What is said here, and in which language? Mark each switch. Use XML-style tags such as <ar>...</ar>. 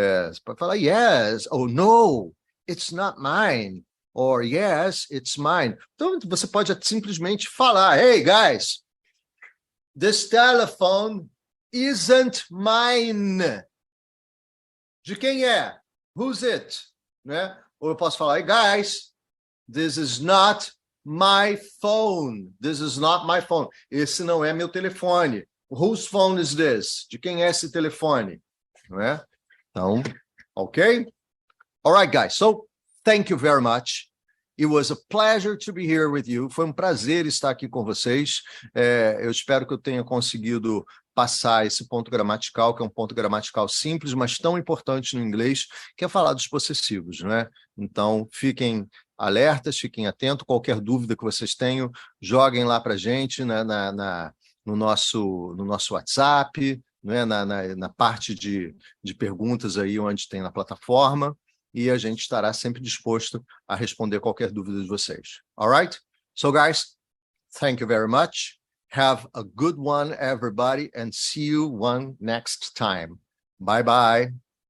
<pt>Você pode falar</pt> <en>yes, ou no, it's not mine, or yes, it's mine.</en> <pt>Então, você pode simplesmente falar,</pt> <en>hey, guys, this telephone isn't mine.</en> <pt>De quem é?</pt> <en>Who's it?</en> <pt>Né? Ou eu posso falar,</pt> <en>hey, guys, this is not my phone. This is not my phone.</en> <pt>Esse não é meu telefone.</pt> <en>Whose phone is this?</en> <pt>De quem é esse telefone? Não é? Então,</pt> <en>ok? All right, guys. So, thank you very much. It was a pleasure to be here with you.</en> <pt>Foi um prazer estar aqui com vocês. Eu espero que eu tenha conseguido passar esse ponto gramatical, que é um ponto gramatical simples, mas tão importante no inglês, que é falar dos possessivos, não é? Então, fiquem alertas, fiquem atentos. Qualquer dúvida que vocês tenham, joguem lá para a gente, né, no nosso WhatsApp, né, na parte de perguntas aí onde tem na plataforma, e a gente estará sempre disposto a responder qualquer dúvida de vocês.</pt> <en>All right? So, guys, thank you very much. Have a good one, everybody, and see you one next time. Bye-bye.</en>